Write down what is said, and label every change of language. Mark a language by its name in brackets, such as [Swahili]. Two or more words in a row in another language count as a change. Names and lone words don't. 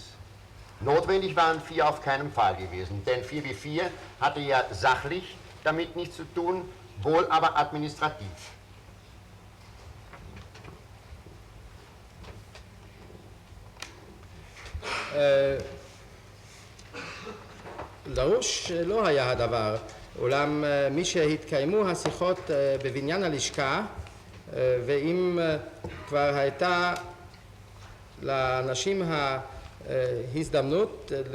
[German] Notwendig waren 4 auf keinen Fall gewesen, denn 4B4 hatte ja sachlich damit nichts zu tun, wohl aber administrativ. [Hebrew] דרוש לא היה הדבר, אולם מי שהתקיימו השיחות בבניין הלשכה, ואם כבר הייתה לאנשים ההזדמנות